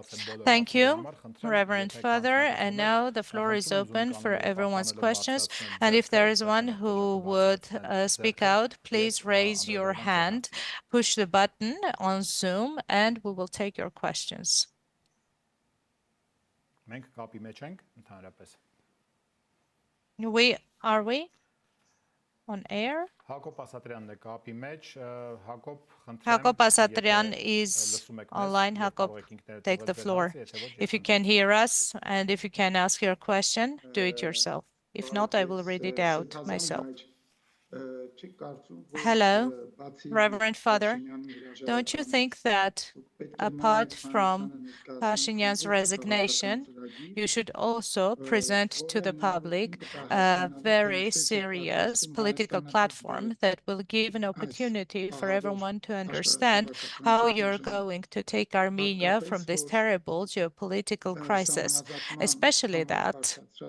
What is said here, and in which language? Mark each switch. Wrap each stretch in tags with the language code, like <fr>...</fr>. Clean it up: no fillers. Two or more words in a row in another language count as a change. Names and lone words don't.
<en>Thank you, Reverend Father. And now the floor is open for everyone's questions. And if there is one who would speak out, please raise your hand, push the button on Zoom, and we will take your questions.</en> <hy>Մենք կապի մեջ ենք ընդհանրապես։</hy> <en>Are we? on air.</en> <hy>Հակոբ Ասատրյանն է կապի մեջ, Հակոբ, Հակոբ խնդրեմ, Ասատրյան եթե</hy> <en>is</en> <hy>լսում եք մեզ</hy> <en>online.</en> <hy>եւ Հակոբ, կարող եք ինքներդ</hy> <en>take the</en> <hy>ուղղել</hy> <en>floor.</en> <hy>ձեր հարցը, եթե ոչ,</hy> <en>If you</en> <hy>ես</hy> <en>can hear us and if you can ask your question, do it yourself. If not, I will read it out myself. Hello, Reverend Father. Don't you think that apart from Pashinyan's resignation, you should also present to the public a very serious political platform that will give an opportunity for everyone to understand how you're going to take Armenia from this terrible geopolitical crisis, especially that</en>